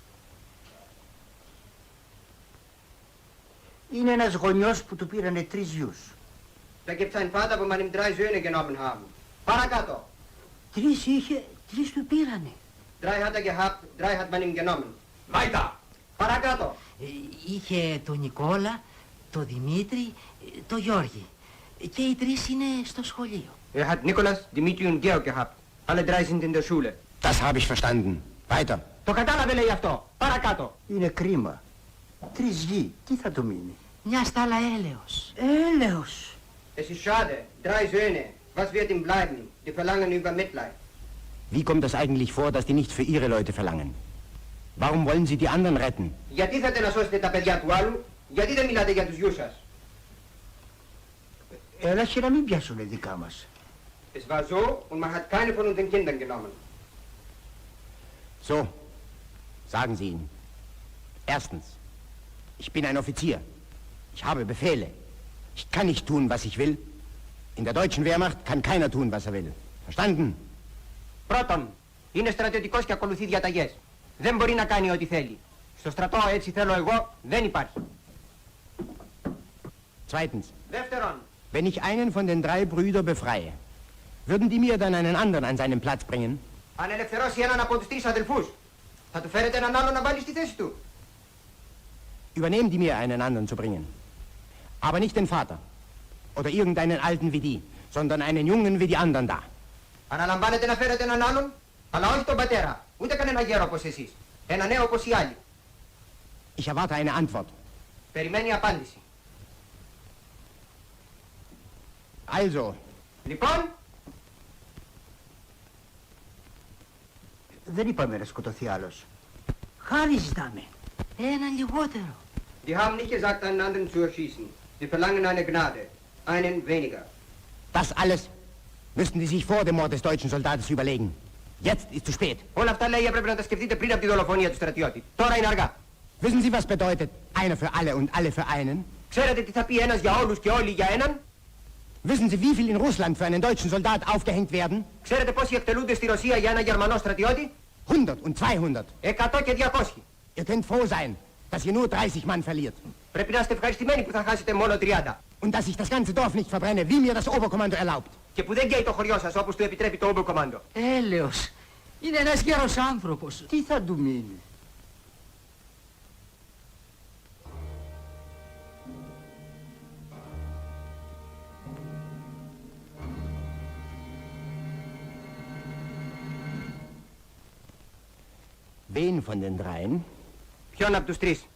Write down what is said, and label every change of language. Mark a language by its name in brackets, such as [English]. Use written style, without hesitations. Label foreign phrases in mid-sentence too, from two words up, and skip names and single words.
[Greek] Είναι ένας γονιός που του πήρανε 3 γιους. [German] Da gibt's einen Vater, wo man ihm 3 Söhne genommen haben. [Greek] Παρακάτω. 3 είχε, 3 του πήρανε. [German] 3 hat er gehabt, 3 hat man ihm genommen. Weiter. [Greek] Παρακάτω. Είχε τον Νικόλα, τον Δημήτρη, τον Γιώργη. Και οι 3 είναι στο σχολείο. [German] Er hat Nikolas, Dimitri und Georg gehabt. Alle 3 sind in der Schule. Das habe ich verstanden. Weiter. [Greek] Το κατάλαβε λέει αυτό. Παρακάτω. Είναι κρίμα. 3 γη, τι θα του μείνει? Μια στάλα έλεος. Έλεος. [German] Es ist schade. 3 Söhne. Was wird ihm bleiben? Die verlangen über Mitleid. Wie kommt es eigentlich vor, dass die nicht für ihre Leute verlangen? Warum wollen sie die anderen retten? [Greek] Γιατί θέλετε να σώσετε τα παιδιά του άλλου? Γιατί δεν μιλάτε για τους γιους σας? Έλα και να μην πιάσουνε δικά μας. [German] Es war so und man hat keine von unseren Kindern genommen. So, sagen Sie ihn. Erstens, ich bin ein Offizier. Ich habe Befehle. Ich kann nicht tun, was ich will. In der deutschen Wehrmacht kann keiner tun, was er will. Verstanden? [Greek] Πρώτον, είναι στρατιωτικός και ακολουθεί διαταγές. Δεν μπορεί να κάνει ό,τι θέλει. Στο στρατό έτσι θέλω εγώ δεν υπάρχει. [German] Zweitens, [Greek] Δεύτερον, [German] wenn ich einen von den 3 Brüdern befreie, würden die mir dann einen anderen an seinen Platz bringen? [Greek] αν ελευθερώσει έναν από τους 3 αδελφούς, θα του φέρετε έναν άλλο να βάλει στη θέση του. [German] Übernehmen die mir einen anderen zu bringen. Aber nicht den Vater. Oder irgendeinen Alten wie die, sondern einen Jungen wie die anderen da. [Greek] Αναλαμβάνετε να φέρετε έναν άλλον, αλλά όχι τον πατέρα, ούτε κανένα γέρο όπως εσείς. Ένα νέο όπως οι άλλοι. [German] Ich erwarte eine Antwort. [Greek] Περιμένει απάντηση. [German] Also, [Greek] Λοιπόν, Δεν είπαμε να σκοτωθεί άλλος. Χάρη ζητάμε. Ένα λιγότερο. [German] die haben nicht gesagt, einen anderen zu erschießen. Sie verlangen eine Gnade, einen weniger. das alles müssten Sie sich vor dem Mord des deutschen Soldaten überlegen. Jetzt ist zu spät. [Greek] Όλα αυτά λέει έπρεπε να τα σκεφτείτε πριν από τη δολοφονία του στρατιώτη. Τώρα είναι αργά. [German] Wissen Sie, was bedeutet einer für alle und alle für einen? [Greek] Ξέρετε τι θα πει ένας για όλους και όλοι για έναν? [German] Wissen Sie, wie viel in Russland für einen deutschen Soldat aufgehängt werden? [Greek] Ξέρετε πόσοι εκτελούνται στη Ρωσία για ένα Γερμανό στρατιώτη? [German] 100 und 200. [Greek] 100 και 200. [German] Ihr könnt froh sein, dass ihr nur 30 Mann verliert. [Greek] Πρέπει να είστε ευχαριστημένοι που θα χάσετε μόνο 30. [German] Und dass ich das ganze Dorf nicht verbrenne, wie mir das Oberkommando erlaubt. [Greek] Και που δεν καίει το χωριό σας όπως του επιτρέπει το Oberkommando. Έλεος. Είναι ένας γέρος άνθρωπος. Τι θα του μείνει? [German] Wen von den dreien? [Greek] Ποιον από τους 3?